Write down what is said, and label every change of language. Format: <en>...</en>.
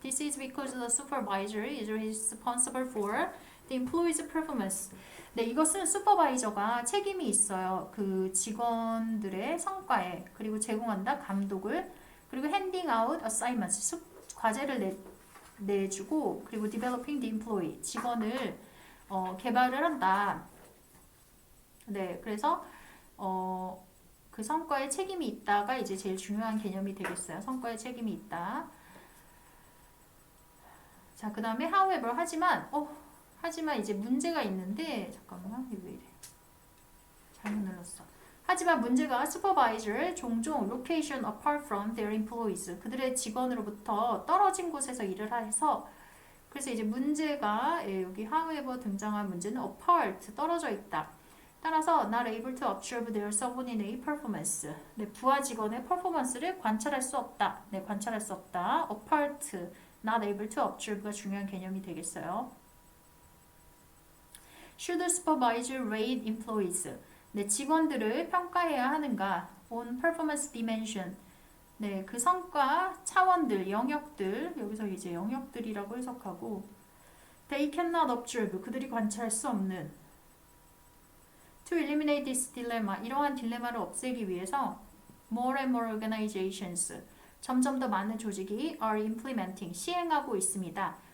<en>This is because the supervisor is responsible for the employee's performance.</en> <ko>네, 이것은 슈퍼바이저가 책임이 있어요. 그 직원들의 성과에. 그리고 제공한다. 감독을. 그리고</ko> <en>handing out assignments.</en> <ko>과제를 내주고 그리고</ko> <en>developing the employee.</en> <ko>직원을 개발을 한다. 네, 그래서 그 성과에 책임이 있다가 이제 제일 중요한 개념이 되겠어요. 성과에 책임이 있다. 자, 그 다음에 however, 하지만 이제 문제가 있는데 잠깐만, 이거 왜 이래? 잘못 눌렀어. 하지만 문제가 supervisor 종종</ko> <en>location apart from their employees,</en> <ko>그들의 직원으로부터 떨어진 곳에서 일을 해서 그래서 이제 문제가 여기 however 등장한 문제는 apart 떨어져 있다. 따라서</ko> <en>not able to observe their subordinate performance.</en> <ko>네, 부하 직원의 퍼포먼스를 관찰할 수 없다. 네, 관찰할 수 없다. apart,</ko> <en>not able to observe</en> <ko>가 중요한 개념이 되겠어요.</ko> <en>Should supervisor rate employees?</en> <ko>네, 직원들을 평가해야 하는가?</ko> <en>On performance dimension.</en> <ko>네, 그 성과 차원들, 영역들, 여기서 이제 영역들이라고 해석하고</ko> <en>They cannot observe,</en> <ko>그들이 관찰할 수 없는</ko> <en>To eliminate this dilemma,</en> <ko>이러한 딜레마를 없애기 위해서</ko> <en>More and more organizations,</en> <ko>점점 더 많은 조직이</ko> <en>are implementing,</en> <ko>시행하고 있습니다.</ko>